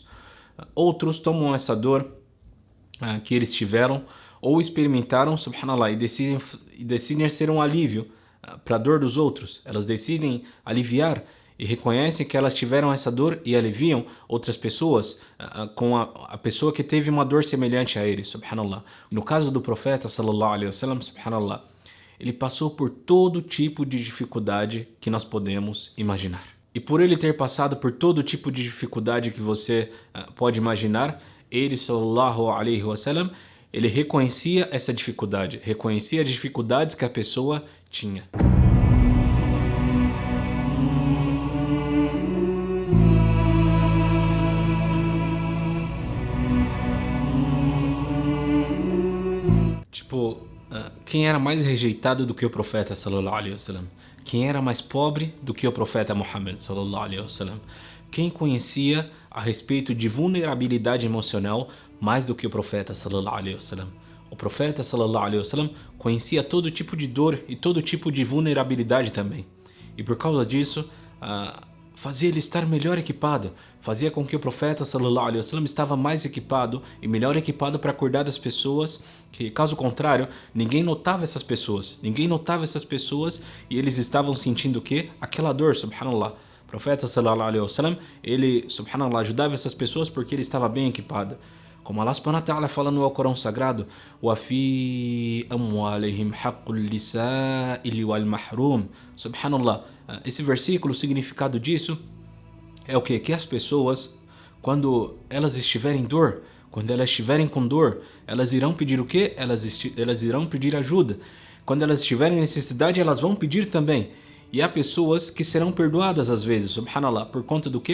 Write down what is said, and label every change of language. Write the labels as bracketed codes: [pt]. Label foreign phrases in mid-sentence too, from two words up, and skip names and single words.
[pt] Outros tomam essa dor que eles tiveram ou experimentaram, subhanallah, e decidem ser um alívio para a dor dos outros. Elas decidem aliviar e reconhecem que elas tiveram essa dor e aliviam outras pessoas com a pessoa que teve uma dor semelhante a ele, subhanallah. No caso do profeta, [ar] صلى الله عليه وسلم، سبحان الله, [pt] ele passou por todo tipo de dificuldade que nós podemos imaginar. E por ele ter passado por todo tipo de dificuldade que você pode imaginar, ele, [ar] صلى الله عليه وسلم, [pt] ele reconhecia essa dificuldade, reconhecia as dificuldades que a pessoa tinha. Tipo, quem era mais rejeitado do que o profeta [ar] صلى الله عليه وسلم? [pt] Quem era mais pobre do que o profeta Muhammad [ar] صلى الله عليه وسلم? [pt] Quem conhecia a respeito de vulnerabilidade emocional mais do que o profeta [ar] صلى الله عليه وسلم? [pt] O profeta [ar] صلى الله عليه وسلم [pt] conhecia todo tipo de dor e todo tipo de vulnerabilidade também. E por causa disso, fazia ele estar melhor equipado, fazia com que o profeta [ar] صلى الله عليه وسلم [pt] estava mais equipado e melhor equipado para cuidar das pessoas, que caso contrário, ninguém notava essas pessoas e eles estavam sentindo o quê? Aquela dor, subhanallah. O profeta [ar] صلى الله عليه وسلم, [pt] ele, subhanallah, ajudava essas pessoas porque ele estava bem equipado. Como Allah [ar] سبحانه وتعالى [pt] fala no Alcorão Sagrado, [ar] وَفِي أَمْوَالِهِمْ حَقُّ اللِّسَائِلِ وَالْمَحْرُومِ. [pt] Subhanallah, esse versículo, o significado disso é o quê? Que as pessoas, quando elas estiverem em dor, quando elas estiverem com dor, elas irão pedir o quê? Elas irão pedir ajuda. Quando elas estiverem em necessidade, elas vão pedir também. E há pessoas que serão perdoadas às vezes, subhanallah, por conta do quê?